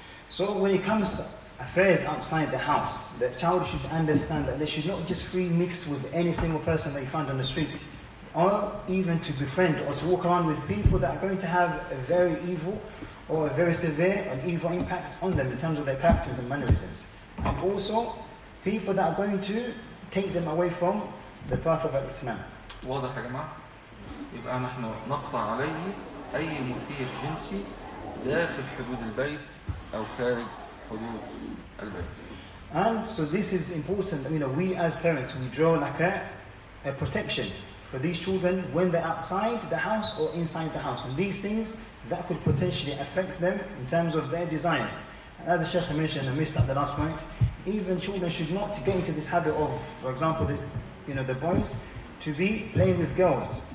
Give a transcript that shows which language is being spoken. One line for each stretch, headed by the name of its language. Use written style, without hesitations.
English: So when it comes to affairs outside the house, the child should understand that they should not just free mix with any single person they find on the street, or even to befriend or to walk around with people that are going to have a very evil or a very severe and evil impact on them in terms of their characters and mannerisms. And also people that are going to take them away from the path of Islam.
Arabic: واضح يا جماعة؟ يبقى نحن نقطع عليه أي مثير جنسي داخل حدود البيت أو خارج حدود البيت.
English: And so this is important. We as parents, we draw like a protection for these children when they're outside the house or inside the house. And these things that could potentially affect them in terms of their desires. As the Sheikh mentioned, I missed at the last point, even children should not get into this habit of, for example, the boys to be playing with girls.